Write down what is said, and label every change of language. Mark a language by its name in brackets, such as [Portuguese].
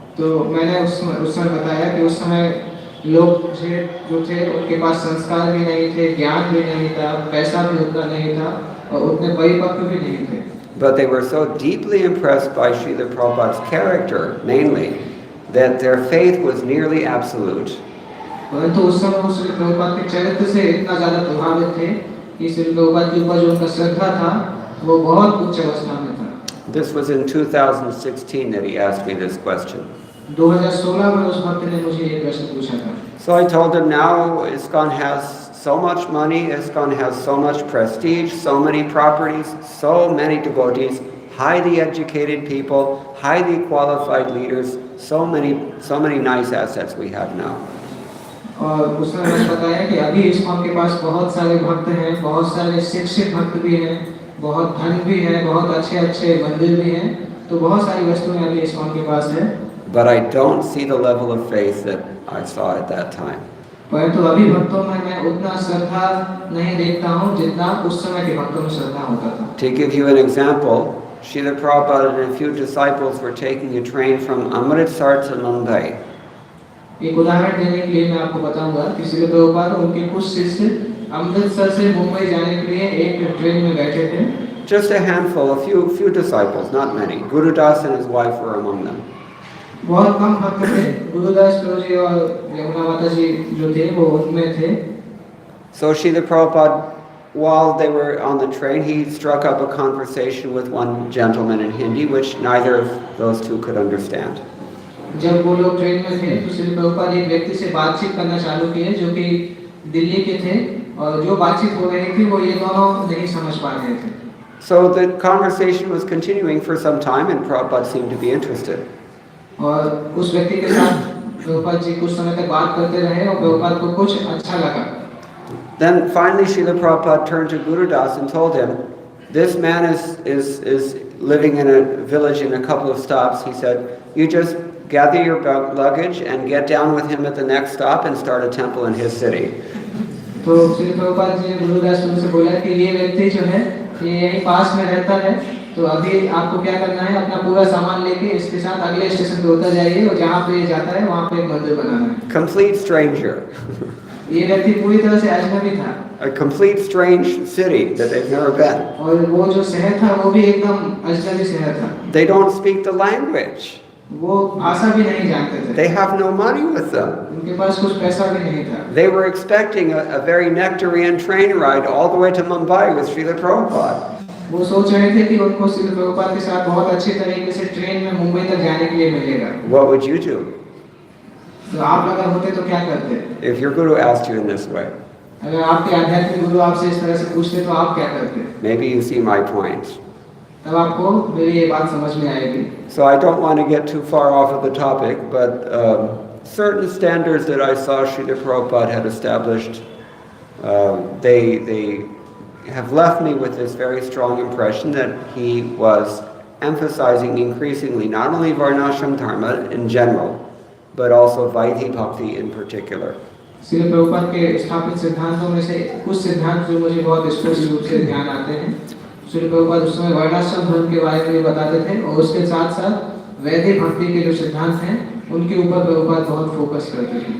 [Hindi] तो मैंने उस समय बताया कि उस समय लोग जो थे उनके पास संस्कार भी नहीं थे, ज्ञान भी नहीं था, पैसा भी उतना नहीं था और उतने परिपक्व भी नहीं थे. [English] But they were so deeply impressed by Srila Prabhupada's character, mainly, that their faith was nearly absolute. [Hindi] परंतु उस समय वो श्री प्रभुपाद के चरित्र से इतना ज़्यादा प्रभावित थे कि श्री प्रभुपाद के ऊपर जो उनका श्रद्धा था वो बहुत उच्च अवस्था में था. [English] This was in 2016 that he asked me this question. [Hindi] 2016 में उस भक्त ने मुझे ये प्रश्न पूछा था. [English] So I told him now ISKCON has so much money, ISKCON has so much prestige, so many properties, so many devotees, highly educated people, highly qualified leaders, so many nice assets we have now. [Hindi] और उसने मुझे बताया कि अभी ISKCON के पास बहुत सारे भक्त हैं, बहुत सारे शिक्षित भक्त भी हैं, बहुत धन भी है, बहुत अच्छे मंदिर भी हैं, तो बहुत सारी वस्तुएं अभी ISKCON के पास है. [English] But I don't see the level of faith that I saw at that time. [Hindi] परंतु अभी भक्तों में मैं उतना श्रद्धा नहीं देखता हूँ जितना उस समय के भक्तों में श्रद्धा होता था. [English] To give you an example, Srila Prabhupada and a few disciples were taking a train from Amritsar to Mumbai. [Hindi] एक उदाहरण देने के लिए मैं आपको बताऊंगा कि श्री प्रभुपाद और उनके कुछ शिष्य अमृतसर से मुंबई जाने के लिए एक ट्रेन में बैठे थे. [English] Just a handful, a few disciples, not many. Guru Das and his wife were among them. [Hindi] बहुत कम भक्त थे. गुरुदास प्रभुजी और यमुना माता जी जो थे वो उनमें थे. [English] So Srila Prabhupada, while they were on the train, he struck up a conversation with one gentleman in Hindi, which neither of those two could understand. [Hindi] जब वो लोग ट्रेन में थे तो श्री प्रभुपाद एक व्यक्ति से बातचीत करना चालू किए जो कि दिल्ली के थे और जो बातचीत हो रही थी वो ये दोनों नहीं समझ पा रहे थे. [English] So the conversation was continuing for some time and Prabhupada seemed to be interested. [Hindi] और उस व्यक्ति के साथ प्रभुपाद जी कुछ समय तक बात करते रहे और प्रभुपाद को कुछ अच्छा लगा. [English] Then finally Srila Prabhupada turned to Guru Das and told him, this man is living in a village in a couple of stops. He said, you just gather your luggage and get down with him at the next stop and start a temple in his city. [Hindi] तो श्री प्रभुपाद जी ने गुरु दास से बोला कि ये व्यक्ति जो है ये यहीं पास में रहता है, तो अभी आपको क्या करना है, अपना पूरा सामान लेके इसके साथ अगले स्टेशन पे उतर जाइए और जहाँ पे जाता है वहाँ पे एक मंदिर बनाना है. [English] Complete stranger. [Hindi] ये व्यक्ति पूरी तरह से अजनबी था. [English] A complete strange city that they've never been. [Hindi] और वो जो शहर था वो भी एकदम अजनबी शहर था. [English] They don't speak the language. [Hindi] वो भाषा भी नहीं जानते थे. [English] They have no money with them. [Hindi] उनके पास कुछ पैसा भी नहीं था. [English] They were expecting a very nectarian train ride all the way to Mumbai with Srila Prabhupada. [Hindi] वो सोच रहे थे कि उनको श्री प्रभुपाद के साथ बहुत अच्छी तरीके से ट्रेन में मुंबई तक जाने के लिए मिलेगा. [English] What would you do? [Hindi] तो आप अगर होते तो क्या करते? [English] If your guru asked you in this way. [Hindi] अगर आपके आध्यात्मिक गुरु आपसे इस तरह से पूछते तो आप क्या करते? [English] Maybe you see my point. [Hindi] तब आपको मेरी ये बात समझ में आएगी. [English] So I don't want to get too far off of the topic, but certain standards that I saw Srila Prabhupada had established, they have left me with this very strong impression that he was emphasizing increasingly not only Varnashram Dharma in general, but also Vaidhi Bhakti in particular. [Hindi] Shri Prabhupada के स्थापित सिद्धांतों में से कुछ सिद्धांत जो मुझे बहुत स्पष्ट रूप से ध्यान आते हैं. श्री प्रभुपाद उस समय वर्णाश्रम धर्म के बारे में बताते थे और उसके साथ साथ वैदिक भक्ति के जो सिद्धांत हैं उनके ऊपर प्रभुपाद बहुत फोकस करते थे.